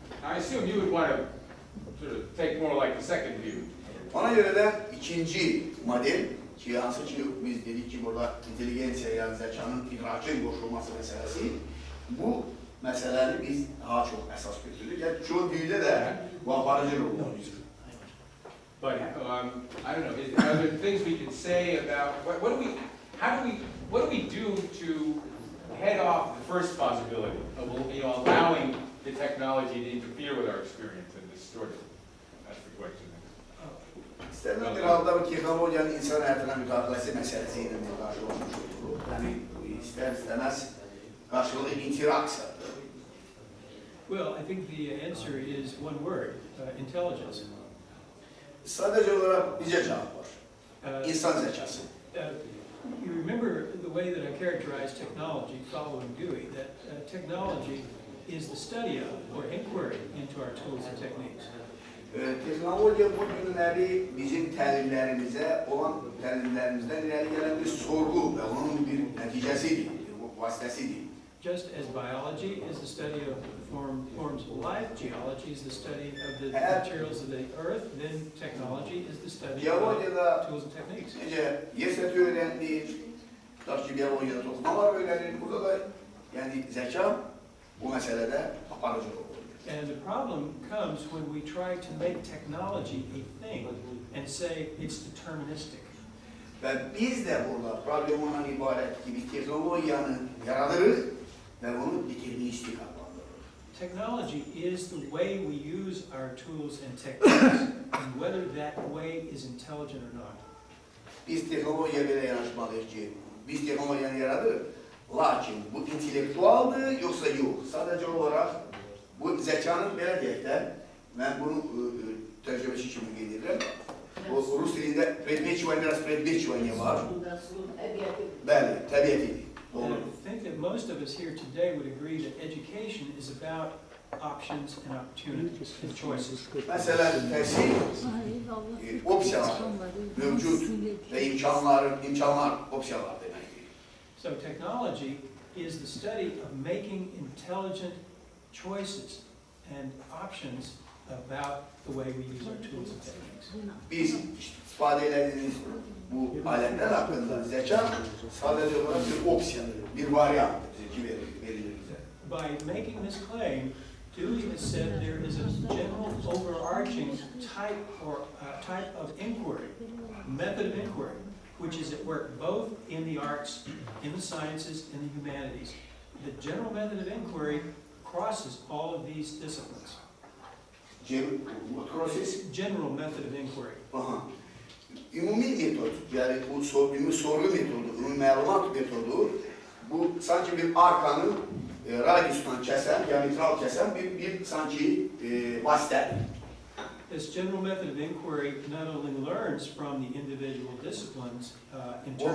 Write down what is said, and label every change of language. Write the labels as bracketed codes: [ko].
[en] I assume you would want to sort of take more like the second view. [az] Ona görə də ikinci model ki, hansı ki biz dedik ki, burada intelligensiya, yəni zəkanın idrakin qoşulması məsələsi, bu məsələni biz daha çox əsas götürürük. Yəni, çoğu düyüdə də bu aparıcı rol olur. [en] But I don't know. Are there things we can say about what do we do to head off the first possibility of allowing the technology to interfere with our experience and distort it? That's the question. [az] İstənilən bir halda bu texnologiyanın insan həyatına müdaxiləsi məsələsi ilə qarşılaşmış olur. Yəni, istər-istəməz qarşılıqlı interaksiyadır. [en] Well, I think the answer is one word, intelligence. [az] Sadəcə olaraq bizə cavab var. İnsan zəkası. [en] You remember the way that I characterized technology following Dewey, that technology is the study of or inquiry into our tools and techniques. [az] Texnologiya bu günləri bizim təlimlərimizə olan təlimlərimizdən irəli gələn bir sorğu və onun bir nəticəsidir, vasitəsidir. [en] Just as biology is the study of forms of life, geology is the study of the materials of the earth, then technology is the study of tools and techniques. [az] Necə yer səthi öyrəndik, tutaq ki, biologiyada toxumalar öyrənir, burada da yəni zəka bu məsələdə aparıcı olur. [en] And the problem comes when we try to make technology a thing and say it's deterministic. [az] Və biz də burada problem ondan ibarət ki, biz texnologiyanı yaradırıq və onu deterministik adlandırırıq. [en] Technology is the way we use our tools and techniques, and whether that way is intelligent or not. [az] Biz texnologiya belə yanaşmalıyıq ki, biz texnologiyanı yaradırıq, lakin bu intellektualdır, yoxsa yox. Sadəcə olaraq bu zəkanın belə deyək də, mən bunu təcrübəçi kimi qeyd edirəm. Rus dilində predmeçivanya var. Bəli, təbiətidir. [en] And I think that most of us here today would agree that education is about options and opportunities and choices. [az] Məsələn, təhsil opsiyalar mövcud və imkanlar opsiyalar deməkdir. [en] So technology is the study of making intelligent choices and options about the way we use our tools and techniques. [az] Biz istifadə edədiyimiz bu alətlər haqqında zəka sadəcə olaraq bir opsiyadır, bir variantdır ki, verilir bizə. [en] By making this claim, Dewey has said there is a general overarching type of inquiry, method of inquiry, which is at work both in the arts, in the sciences, and the humanities. The general method of inquiry crosses all of these disciplines. What crosses? General method of inquiry. Aha. [az] Ümumi metod, yani bu sorgu metodu, ümumi məlumat metodu, bu sanki bir arkanın radiusundan kəsən, diametral kəsən bir sanki vasitədir. [en] This general method of inquiry not only learns from the individual disciplines in terms